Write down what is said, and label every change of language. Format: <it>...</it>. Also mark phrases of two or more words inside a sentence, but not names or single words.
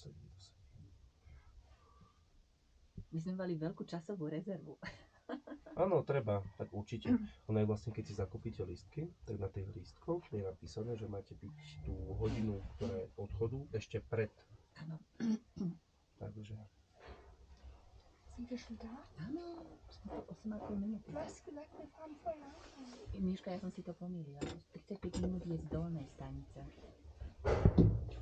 <sk>My sme mali veľkú časovú rezervu. Áno, treba, tak určite. Ono je vlastne, keď si zakúpite lístky, tak na tých lístkoch je napísané, že máte byť tú hodinu, ktorá je odchodu, ešte pred. Áno. Takže...</sk> <de>Sind wir schon da?</de> <sk>Áno, sme to 8,5 minúty.</sk> <de>Du hast gesagt, wir fahren vorher anfangen.</de> <sk>Miška, ja som si to pomýlila. 35 minút je z dolnej stanice.</sk>